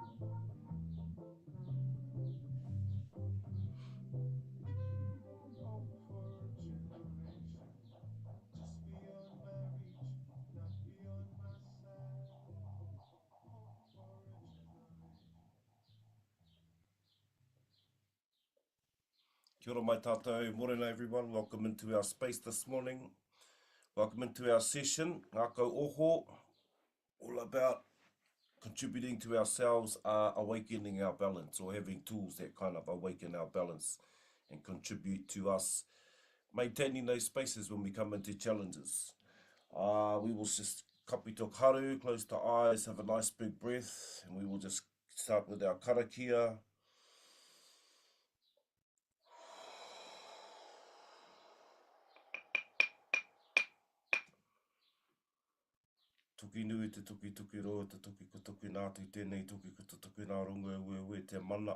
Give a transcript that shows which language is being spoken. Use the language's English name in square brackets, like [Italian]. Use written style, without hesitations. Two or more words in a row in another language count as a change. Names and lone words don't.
[English] Hope for a generation just beyond my reach, not beyond my sight. Hope for a generation. [Māori] Kia ora mai tātou, morena [English] everyone, welcome into our space this morning. Welcome into our session, Ngākau Oho, all about contributing to ourselves, awakening our balance, or having tools that kind of awaken our balance and contribute to us maintaining those spaces when we come into challenges. We will just [Māori] kapi tō karu, [English] close the eyes, have a nice big breath, and we will just start with our karakia. [Māori] Tuki nui te tuki tuki roa, te tuki ko tuki nātu tēnei tuki ko te tuki nā runga ue te mana.